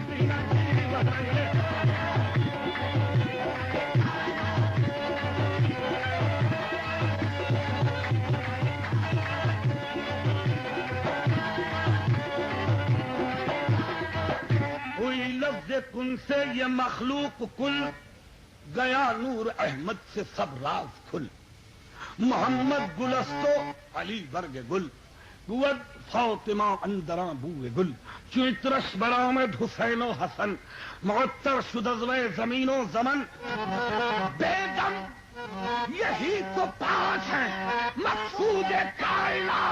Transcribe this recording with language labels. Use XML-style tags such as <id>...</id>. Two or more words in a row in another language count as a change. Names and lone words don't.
<ur>ہوئی لفظ کن سے یہ مخلوق کل گیا نور احمد سے سب راز کھل.</ur> <fa>محمد گلستو علی برگ گل بود فاطمہ اندراں بوئے گل. چوترش برآمد حسین و حسن معطر شد از وی زمین و زمن.</fa> <ur>بیگم یہی تو پانچ ہیں مقصود کائنات.</ur>